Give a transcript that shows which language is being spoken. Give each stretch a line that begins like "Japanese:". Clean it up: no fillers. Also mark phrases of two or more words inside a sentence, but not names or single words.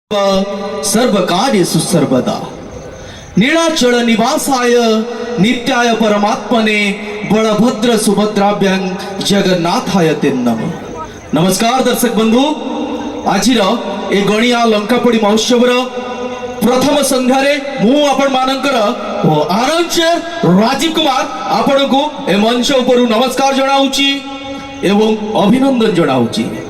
Sanskrit: सर्वकार्येषु सर्वदा नीलाचल निवासाय नित्याय परमात्मने बलभद्र सुभद्राभ्यां जगन्नाथाय ते नमः।
Odia: ନମସ୍କାର ଦର୍ଶକ ବନ୍ଧୁ, ଆଜି ଏ ଗଣିଆ ଲଙ୍କାପୋଡ଼ି ମହୋତ୍ସବ ପ୍ରଥମ ସନ୍ଧ୍ୟାରେ ମୁ ଆପଣ ମାନଙ୍କର ଆନନ୍ଦ ରାଜୀବ କୁମାର ଆପଣ ଙ୍କୁ ଏ ମଞ୍ଚ ଉପରେ ନମସ୍କାର ଜଣାଉଛି ଏବଂ ଅଭିନନ୍ଦନ ଜଣାଉଛି।